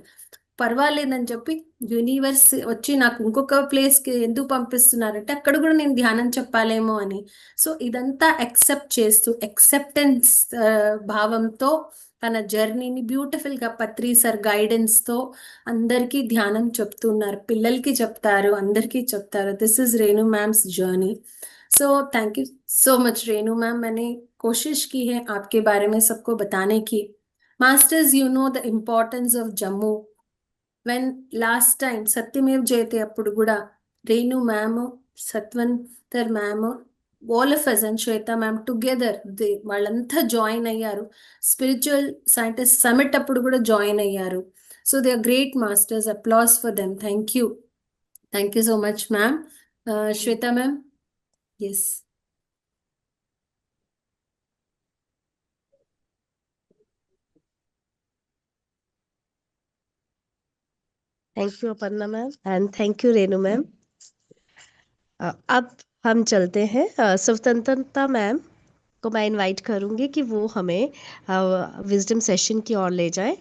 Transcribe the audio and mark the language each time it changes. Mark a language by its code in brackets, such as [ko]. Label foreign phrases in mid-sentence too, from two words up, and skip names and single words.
[te] పర్వాలేదని చెప్పి యూనివర్స్ వచ్చి నాకు ఇంకొక ప్లేస్కి ఎందుకు పంపిస్తున్నారంటే అక్కడ కూడా నేను ధ్యానం చెప్పాలేమో అని. సో ఇదంతా యాక్సెప్ట్ చేస్తూ యాక్సెప్టెన్స్ భావంతో తన జర్నీని బ్యూటిఫుల్గా పత్రి సార్ గైడెన్స్తో అందరికీ ధ్యానం చెప్తున్నారు, పిల్లలకి చెప్తారు, అందరికీ చెప్తారు. [en] This is Renu ma'am's journey. So thank you so much Renu ma'am. [hi] मैंने कोशिश की है आपके बारे में सबको बताने की. मास्टर्स, [en] You know the importance of Jammu. When last time [te] సత్యమేవ్ జయతే అప్పుడు కూడా రేణు మ్యామ్, సత్వంతర్ మ్యామ్, [en] all of us and Shweta ma'am together [te] వాళ్ళంతా జాయిన్ అయ్యారు. స్పిరిచువల్ సైంటిస్ట్ సమిట్ అప్పుడు కూడా జాయిన్ అయ్యారు. [en] So they are great masters. Applause for them. Thank you so much ma'am. Shweta ma'am, yes. Thank you Aparna ma'am and thank you Renu ma'am. [hi] अब हम चलते हैं स्वतंत्रता मैम को मैं इनवाइट करूंगी कि वो हमें [en] wisdom session [hi] की ओर ले जाए।